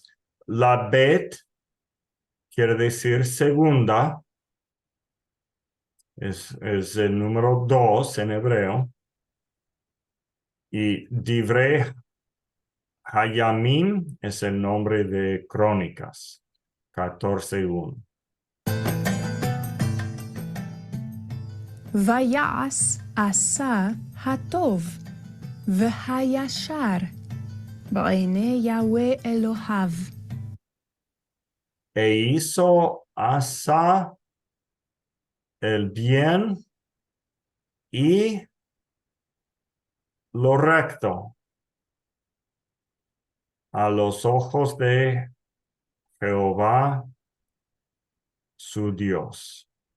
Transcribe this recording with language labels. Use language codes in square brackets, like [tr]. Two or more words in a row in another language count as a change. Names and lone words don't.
[es] La bet quiere decir segunda. Es el número 2 en hebreo. Y Divrei Hayamim es el nombre de Crónicas. 14:1. [he] ויעש עשה הטוב והישר בעיני יהוה אלוהיו. [es] E hizo Asa el bien y lo recto a los ojos de Jehová, su Dios.